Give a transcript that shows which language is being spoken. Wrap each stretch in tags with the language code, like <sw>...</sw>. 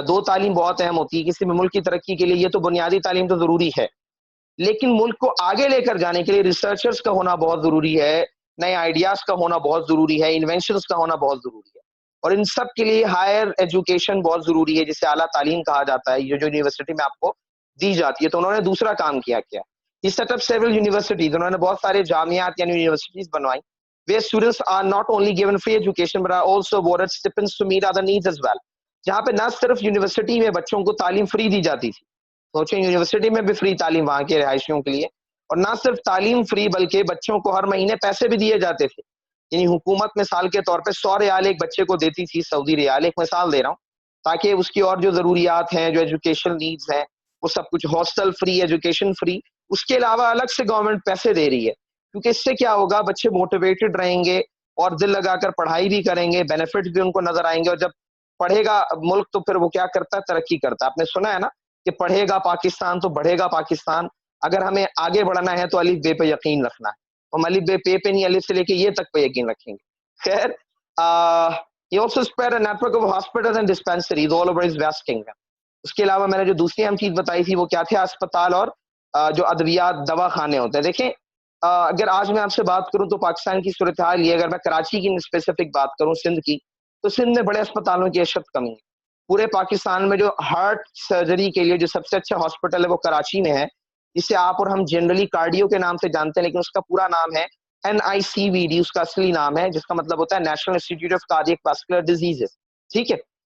<ur>دو تعلیم بہت اہم ہوتی ہے کسی بھی ملک کی ترقی کے لیے، یہ تو بنیادی تعلیم تو ضروری ہے، لیکن ملک کو آگے لے کر جانے کے لیے ریسرچرز کا ہونا بہت ضروری ہے، نئے آئیڈیاز کا ہونا بہت ضروری ہے، انوینشنز کا ہونا بہت ضروری ہے. اور ان سب کے لیے ہائر ایجوکیشن بہت ضروری ہے، جسے اعلیٰ تعلیم کہا جاتا ہے، یہ جو یونیورسٹی میں آپ کو دی جاتی ہے. تو انہوں نے دوسرا کام کیا یہ</ur> <en>Set up several universities.</en> <ur>انہوں نے بہت سارے جامعات یعنی یونیورسٹیز بنوائی</ur> <en>where students are not only given free education but are also awarded stipends to meet other needs as well.</en> <ur>جہاں پہ نہ صرف یونیورسٹی میں بچوں کو تعلیم فری دی جاتی تھی، سوچیں یونیورسٹی میں بھی فری تعلیم وہاں کے رہائشیوں کے لیے، اور نہ صرف تعلیم فری بلکہ بچوں کو ہر مہینے پیسے بھی دیے جاتے تھے. یعنی حکومت مثال کے طور پہ 100 ریال ایک بچے کو دیتی تھی، سعودی ریال، ایک مثال دے رہا ہوں، تاکہ اس کی اور جو ضروریات ہیں، جو ایجوکیشن نیڈز ہیں، وہ سب کچھ، ہاسٹل فری، ایجوکیشن فری. اس کے علاوہ الگ سے گورنمنٹ پیسے دے رہی ہے، کیونکہ اس سے کیا ہوگا، بچے موٹیویٹڈ رہیں گے اور دل لگا کر پڑھائی بھی کریں گے، بینیفٹ بھی ان کو نظر آئیں گے. اور جب پڑھے گا ملک تو پھر وہ کیا کرتا ہے، ترقی کرتا ہے. آپ نے سنا ہے نا کہ پڑھے گا پاکستان تو بڑھے گا پاکستان. اگر ہمیں آگے بڑھنا ہے تو الف بے پہ یقین رکھنا ہے. ہم الف بے پہ نہیں، الف سے لے کے یہ تک پہ یقین رکھیں گے. خیر</ur> <en>he also spread a network of hospitals and dispensaries all over his vast kingdom.</en> <ur>اس کے علاوہ میں نے جو دوسری اہم چیز بتائی تھی وہ کیا تھے، اسپتال اور جو ادویات دوا خانے ہوتے ہیں. دیکھیں اگر آج میں آپ سے بات کروں تو پاکستان کی صورتحال یہ، اگر میں کراچی کی اسپیسیفک بات کروں، سندھ کی، تو سندھ میں بڑے اسپتالوں کی اشد کمی ہے. پورے پاکستان میں جو ہارٹ سرجری کے لیے جو سب سے اچھا ہاسپٹل ہے وہ کراچی میں ہے، جسے آپ اور ہم جنرلی کارڈیو کے نام سے جانتے ہیں، لیکن اس کا پورا نام ہے NICVD، اس کا اصلی نام ہے، جس کا مطلب ہوتا ہے national institute of cardiac vascular diseases. ٹھیک ہے.</ur>